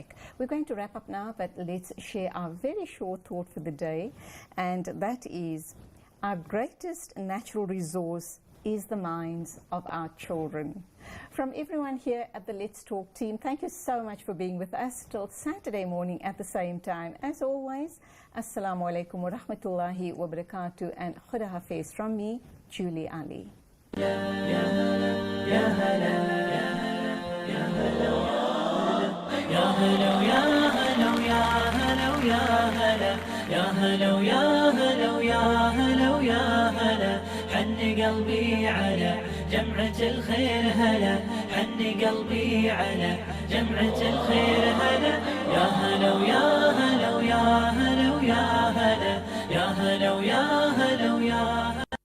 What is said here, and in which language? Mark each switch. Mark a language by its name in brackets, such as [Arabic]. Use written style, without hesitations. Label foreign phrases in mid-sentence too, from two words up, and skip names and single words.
[English] We're going to wrap up now, but let's share our very short thought for the day, and that is our greatest natural resource is the minds of our children. From everyone here at the Let's Talk team, thank you so much for being with us till Saturday morning at the same time. As always, [Arabic] السلام عليكم ورحمة الله وبركاته, [English] and [Urdu] خدا حافظ [English] from me, Julie Ali. Ya hello, ya hello, ya hello, ya hello, ya hello, [Arabic] ويا هلا يا هلا ويا هلا ويا هلا ويا هلا حن قلبي على جمعة الخير هلا حن قلبي على جمعة الخير هلا يا هلا ويا هلا ويا هلا ويا هلا يا هلا ويا هلا ويا